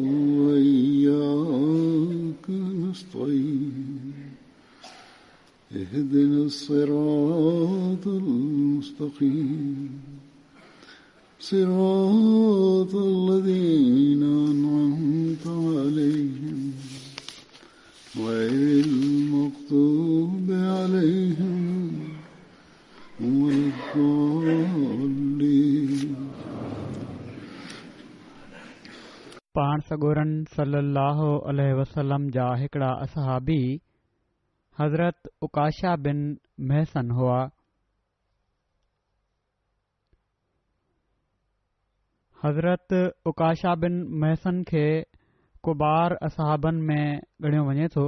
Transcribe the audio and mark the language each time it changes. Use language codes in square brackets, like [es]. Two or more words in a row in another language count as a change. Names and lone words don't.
[ar] وإياك نستعين اهدنا الصراط المستقيم صراط الذين أنعمت عليهم غير المغضوب عليهم ولا الضالين। [sd] पाण सॻोरन [ar] صلى الله عليه وسلم [sd] जा हिकिड़ा असहाबी हज़रत उकाशा बिन महसन हुआ। हज़रत उकाशा बिन महसन खे कुबार असहाबन में ॻणियो वञे थो।